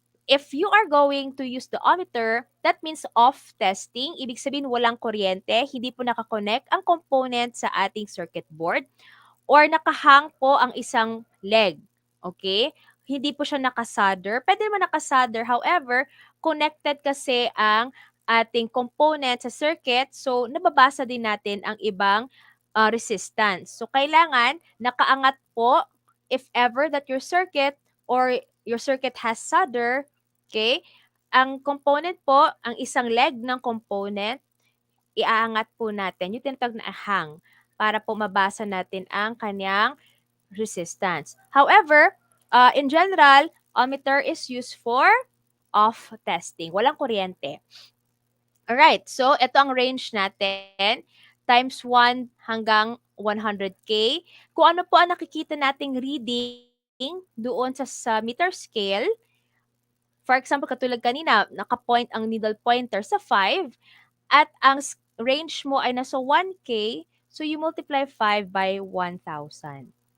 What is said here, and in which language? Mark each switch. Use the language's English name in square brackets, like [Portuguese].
[English] If you are going to use the ohmmeter, that means off testing. [Filipino] Ibig sabihin walang kuryente, hindi po nakakonect ang component sa ating circuit board or nakahang po ang isang leg. Okay? Hindi po siya nakasolder. Pwede naman nakasolder. However, connected kasi ang ating component sa circuit. So, nababasa din natin ang ibang resistance. [English] So, [Filipino] kailangan nakaangat po [English] if ever that your circuit or your circuit has solder. Okay? [Filipino] Ang component po, ang isang leg ng component, iaangat po natin. Yung tinatawag na hang para po mabasa natin ang kanyang resistance. [English] However, in general, ohmmeter is used for off testing. [Filipino] Walang kuryente. Alright, so ito ang range natin. Times 1 hanggang 100K. Kung ano po ang nakikita nating reading doon sa meter scale, for example, katulad kanina, naka-point ang needle pointer sa 5 at ang range mo ay nasa 1K, [English] so you multiply 5 by 1,000.